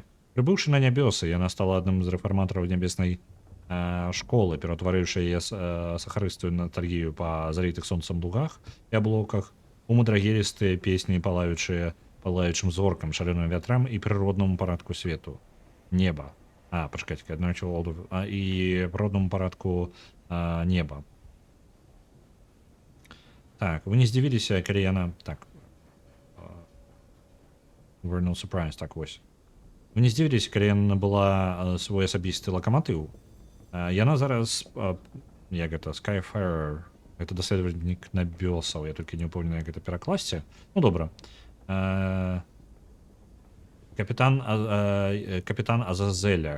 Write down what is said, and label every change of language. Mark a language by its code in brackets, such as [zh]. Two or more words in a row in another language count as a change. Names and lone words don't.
[be] Прыбыўшы на нябёсы, яна стала адным з рэфарматараў нябеснай школы, ператварыўшы яе сахарыстую ностальгію па залітых сонцам лугах і аблоках, у мудрагелістыя песні, палаючым зоркам, шалёным вятрам і прыроднаму парадку свету. Неба. Пачакайце, і прыроднаму парадку неба. Так, вы не здзівіліся, калі яна... Так. [en] We're no surprise, [be] так вось. Вы не здзівіліся, калі яна была свой асабісты лакаматыў. Яна зараз... Як гэта? Skyfarer. Это даследавальнік нябёсаў. Я толькі не ўпэўнены, як гэта перакласці. Ну, добра. Капітан Азазеля.